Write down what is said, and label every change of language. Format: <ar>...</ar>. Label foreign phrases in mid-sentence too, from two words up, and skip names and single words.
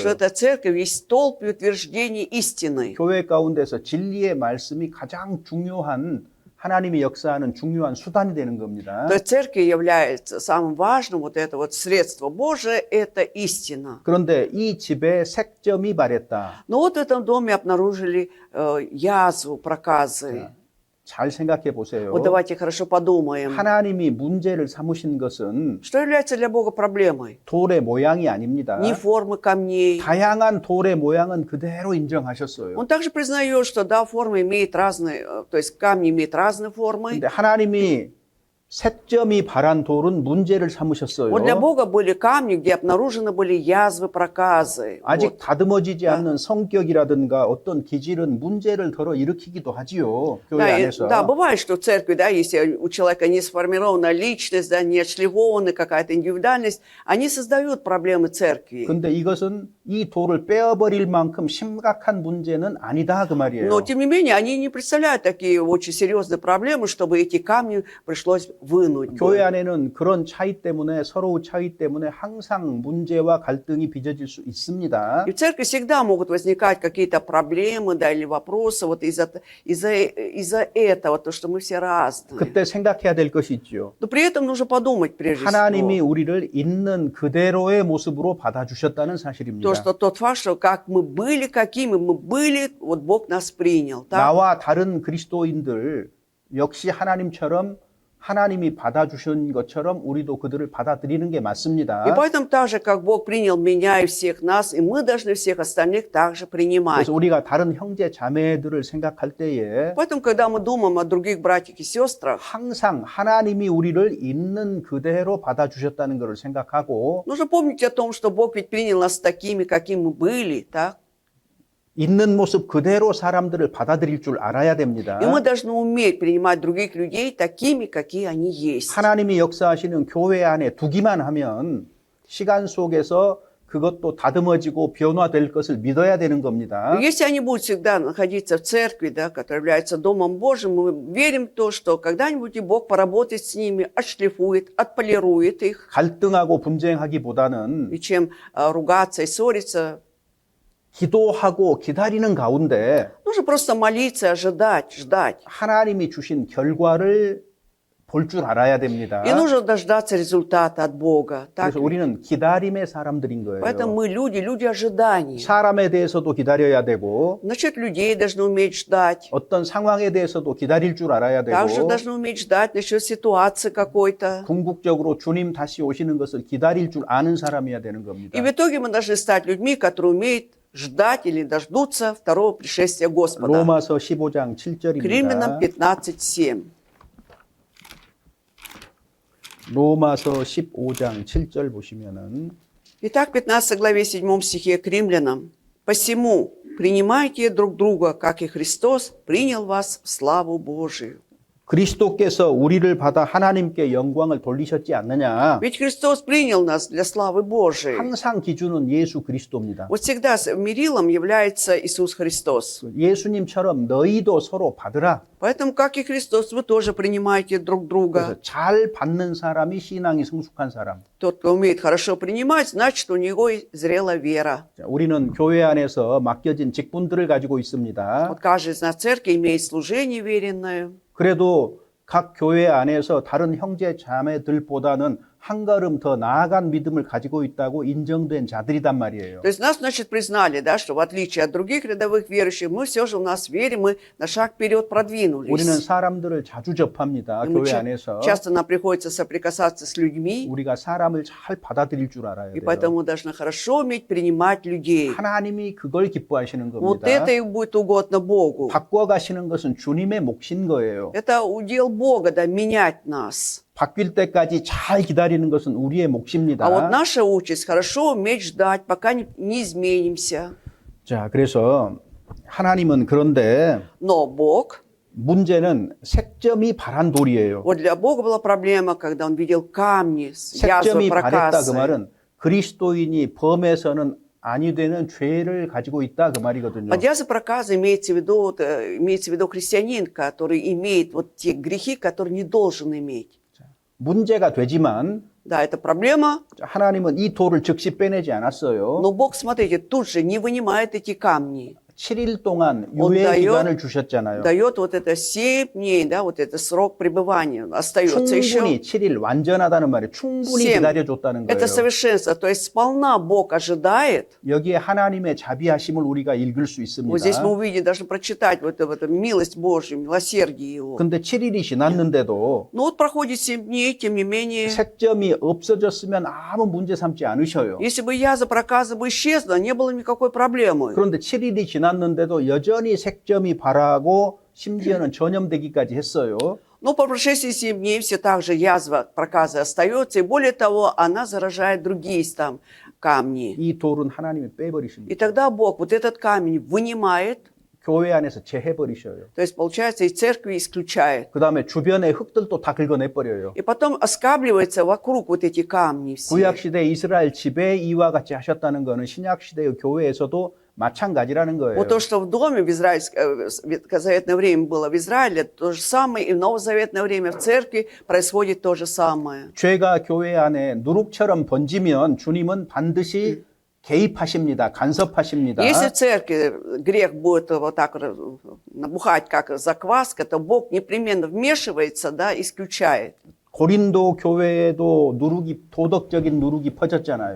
<ru>что эта церковь есть столб и утверждение истины.</ru> <ko>교회 가운데서 진리의 말씀이 가장 중요한 하나님이 역사하는 중요한 수단이 되는 겁니다.</ko> <ru>То есть церковь является самым важным, вот это вот средство Божие – это истина.</ru> <ko>그런데 이 집에 색점이 발했다.</ko> <ru>Но вот в этом доме обнаружили язву, проказы.</ru> <ko>잘 생각해 보세요.</ko> <ru>Вот давайте хорошо подумаем.</ru> <ko>하나님이 문제를 삼으신 것은</ko> <ru>Что является для Бога проблемой?</ru> <ko>돌의 모양이 아닙니다.</ko> <ru>Не формы камней.</ru> <ko>다양한 돌의 모양은 그대로 인정하셨어요.</ko> <ru>Он также признает, что да, форма имеет разные, то есть камни имеют разные формы.</ru> <ko>근데 하나님이 색점이 발한 돌은 문제를 삼으셨어요.</ko> <ru>Вот для Бога были камни, где обнаружены были язвы, проказы.</ru> <ko>아직</ko> <ru>Вот.</ru> <ko>다듬어지지 않는 성격이라든가 어떤 기질은 문제를 덜어 일으키기도 하지요. 교회</ko> <ru>Да,</ru> <ko>안에서.</ko> <ru>да, бывает, что в церкви, да, если у человека не сформирована личность, да, не отшлифована какая-то индивидуальность, они создают проблемы церкви.</ru> <ko>근데 이것은 이 돌을 빼어버릴 만큼 심각한 문제는 아니다 그 말이에요.</ko> <ru>Но, тем не менее, они не представляют такие очень серьезные проблемы, чтобы эти камни пришлось вынуть.</ru> <ko>교회 안에는 그런 차이 때문에 서로 차이 때문에 항상 문제와 갈등이 빚어질 수 있습니다.</ko> <ru>И в церкви всегда могут возникать какие-то проблемы, да, или вопросы вот из-за этого, то, что мы все разные.</ru> <ko>그때 생각해야 될 것이 있죠.</ko> <ru>Но при этом нужно подумать прежде</ru> <ko>하나님이</ko> <ru>всего,</ru> <ko>우리를 있는 그대로의 모습으로 받아주셨다는 사실입니다.</ko> <ru>то, что тот факт, что как мы были, какими мы были, вот Бог нас принял. Так?</ru> <ko>나와 다른 그리스도인들 역시 하나님처럼 하나님이 받아주신 것처럼 우리도 그들을 받아들이는 게 맞습니다.</ko> <ru>И поэтому так же, как Бог принял меня и всех нас, и мы должны всех остальных также принимать.</ru> <ko>그래서 우리가 다른 형제 자매들을 생각할 때에</ko> <ru>Поэтому, когда мы думаем о других братьях и сестрах,</ru> <ko>항상 하나님이 우리를 있는 그대로 받아주셨다는 것을 생각하고</ko> <ru>нужно помнить о том, что Бог ведь принял нас такими, какими мы были, так?</ru> <ko>있는 모습 그대로 사람들을 받아들일 줄 알아야 됩니다.</ko> <ru>И мы должны уметь принимать других людей такими, какие они есть.</ru> <ko>하나님이 역사하시는 교회 안에 두기만 하면 시간 속에서 그것도 다듬어지고 변화될 것을 믿어야 되는 겁니다.</ko> <ru>И если они будут всегда находиться в церкви, да, которая является Домом Божьим, мы верим в то, что когда-нибудь и Бог поработает с ними, отшлифует, отполирует их.</ru> <ko>갈등하고 분쟁하기보다는</ko> <ru>И чем ругаться и ссориться,</ru> <ko>기도하고 기다리는 가운데</ko> <ru>нужно просто молиться, ожидать, ждать.</ru> <ko>하나님이 주신 결과를 볼 줄 알아야 됩니다.</ko> <ru>И нужно дождаться результата от Бога. Так?</ru> <ko>그래서 우리는 기다림의 사람들인 거예요.</ko> <ru>Поэтому мы люди ожидания.</ru> <ko>사람에 대해서도 기다려야 되고</ko> <ru>Насчет людей должны уметь ждать.</ru> <ko>어떤 상황에 대해서도 기다릴 줄 알아야</ko> <ru>Также</ru> <ko>되고</ko> <ru>должны уметь ждать насчет ситуации какой-то.</ru> <ko>궁극적으로 주님 다시 오시는 것을 기다릴 줄 아는 사람이어야 되는 겁니다.</ko> <ru>И в итоге мы должны стать людьми, которые умеют ждать или дождутся второго пришествия Господа.</ru> <ko>로마서 15장</ko> <ru>К Римлянам</ru> <ko>7절입니다. 15:7. 로마서 15장 7절 보시면은</ko> <ru>Итак, в 15 главе 7 стихе к Римлянам. «Посему принимайте друг друга, как и Христос принял вас в славу Божию».</ru> <ko>그리스도께서 우리를 받아 하나님께 영광을 돌리셨지 않느냐?</ko> <ru>Ведь Христос принял нас для славы Божией.</ru> <ko>항상 기준은 예수 그리스도입니다.</ko> <ru>Вот всегда мерилом является Иисус Христос.</ru> <ko>예수님처럼 너희도 서로 받으라.</ko> <ru>Поэтому, как и Христос, вы тоже принимаете друг друга.</ru> <ko>그래서 잘 받는 사람이 신앙이 성숙한 사람.</ko> <ru>Тот, кто умеет хорошо принимать, значит, у него зрела вера.</ru> <ko>자, 우리는 교회 안에서 맡겨진 직분들을 가지고 있습니다.</ko> <ru>Вот каждый из нас в церкви имеет служение веренное.</ru> <ko>그래도 각 교회 안에서 다른 형제 자매들보다는 한 걸음 더 나아간 믿음을 가지고 있다고 인정된 자들이단 말이에요.</ko> <ru>То есть нас, значит, признали, да, что в отличие от других рядовых верующих, мы все же у нас верим, мы на шаг вперед продвинулись.</ru> <ko>우리는 사람들을 자주 접합니다.</ko> <ru>И мы</ru> <ko>교회 안에서.</ko> <ru>часто нам приходится соприкасаться с людьми,</ru> <ko>우리가 사람을 잘 받아들일 줄 알아야</ko> <ru>и</ru> <ko>돼요.</ko> <ru>поэтому должны хорошо уметь принимать людей.</ru> <ko>하나님이 그걸 기뻐하시는</ko> <ru>Вот</ru> <ko>겁니다.</ko> <ru>это и будет угодно Богу.</ru> <ko>바꿔가시는 것은 주님의 몫인 거예요.</ko> <ru>Это удел Бога, да, менять нас.</ru> <ko>바뀔 때까지 잘 기다리는 것은 우리의</ko> <ru>А вот</ru> <ko>몫입니다.</ko> <ru>наша участь хорошо уметь ждать, пока не изменимся.</ru> <ko>자, 그래서 하나님은 그런데</ko> <ru>Но Бог,</ru> <ko>문제는 색점이 바란 돌이에요.</ko> <ru>вот для Бога была проблема, когда Он видел камни с язвой</ru> <ko>색점이 바랬다 그</ko> <ru>проказы.</ru> <ko>말은 그리스도인이 범해서는 아니 되는 죄를 가지고 있다 그 말이거든요.</ko> <ru>Под язвой проказы имеется в виду христианин, который имеет вот те грехи, которые не должен иметь.</ru> <ko>문제가 되지만</ko> <ru>Да, это проблема,</ru> <ko>하나님은 이 돌을 즉시 빼내지 않았어요.</ko> <ru>но Бог, смотрите, тут же не вынимает эти камни.</ru> <ko>7일 동안</ko> <ru>Он</ru> <ko>유예</ko> <ru>дает-</ru> <ko>기간을 주셨잖아요.</ko> <ru>Дает вот это 7 дней, да, вот это срок пребывания. Остается еще</ru> <ko>충분히 7일 완전하다는 말이 충분히 7. 기다려줬다는</ko> <ru>Это</ru> <ko>거예요.</ko> <ru>совершенство. То есть сполна Бог ожидает.</ru> <ko>여기에 하나님의 자비하심을 우리가 읽을 수</ko> <ru>Вот здесь мы</ru> <ko>있습니다.</ko> <ru>увидим, должны прочитать вот эту милость Божью, милосердие Его.</ru> <ko>근데 7일이 지났는데도</ko> <ru>Но вот проходит 7 дней, тем не менее,</ru> <ko>색점이 없어졌으면 아무 문제 삼지 않으셔요.</ko> <ru>если бы язва проказа бы исчезла, не было никакой проблемы.</ru> <ko>그런데 7일이 지났는데도 여전히 색점이 바라고 심지어는 전염되기까지 했어요.</ko> <ru>Но по прошествии 7 дней все так же язва проказа остается, и более того, она заражает другие там камни.</ru> <ko>이 돌은 하나님이</ko> <ru>И</ru> <ko>빼버리십니다.</ko> <ru>тогда Бог вот этот камень вынимает,</ru> <ko>교회 안에서 제해버리셔요.</ko> <ru>то есть, получается, из церкви исключает.</ru> <ko>그 다음에 주변의 흙들도 다 긁어내버려요.</ko> <ru>И потом оскабливается вокруг вот эти камни все.</ru> <ko>구약시대 이스라엘 지배 이와 같이 하셨다는 것은 신약시대의 교회에서도 마찬가지라는 거예요.</ko> <ru>Вот то, что в доме в ветхозаветное время было в Израиле, то же самое и в новозаветное время в церкви происходит то же самое.</ru> <ko>죄가 교회 안에 누룩처럼 번지면 주님은 반드시 개입하십니다. 간섭하십니다.</ko> <ru>Если в церкви грех будет вот так набухать, как закваска, то Бог непременно вмешивается, да, исключает.</ru> <ko>고린도 교회에도 누룩이 도덕적인 누룩이 퍼졌잖아요.</ko>